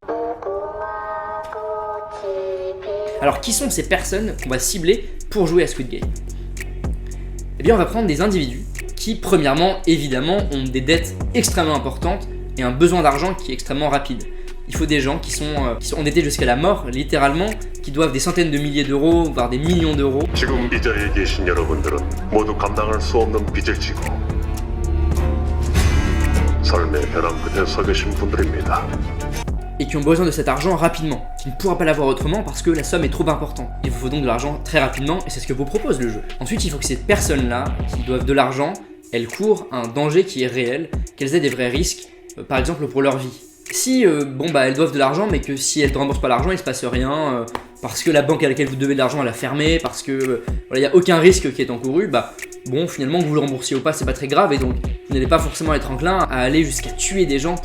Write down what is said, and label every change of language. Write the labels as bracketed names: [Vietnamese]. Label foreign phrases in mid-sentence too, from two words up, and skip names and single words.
[French] Alors, qui sont ces personnes qu'on va cibler pour jouer à Squid Game ? Eh bien, on va prendre des individus qui, premièrement, évidemment, ont des dettes extrêmement importantes et un besoin d'argent qui est extrêmement rapide. Il faut des gens qui sont endettés jusqu'à la mort, littéralement, qui doivent des centaines de milliers d'euros, voire des millions d'euros. [Korean] 지금 이 자리에 계신 여러분들은 모두 감당할 수 없는 빚을 지고 삶의 벼랑 끝에 서 계신 분들입니다. [French] Et qui ont besoin de cet argent rapidement, qui ne pourra pas l'avoir autrement parce que la somme est trop importante. Il vous faut donc de l'argent très rapidement et c'est ce que vous propose le jeu. Ensuite, il faut que ces personnes-là, qui doivent de l'argent, elles courent un danger qui est réel, qu'elles aient des vrais risques, par exemple pour leur vie. Si elles doivent de l'argent, mais que si elles ne remboursent pas l'argent, il ne se passe rien, parce que la banque à laquelle vous devez de l'argent elle a fermé, parce que il n'y a aucun risque qui est encouru, finalement que vous le remboursiez ou pas, c'est pas très grave et donc vous n'allez pas forcément être enclin à aller jusqu'à tuer des gens.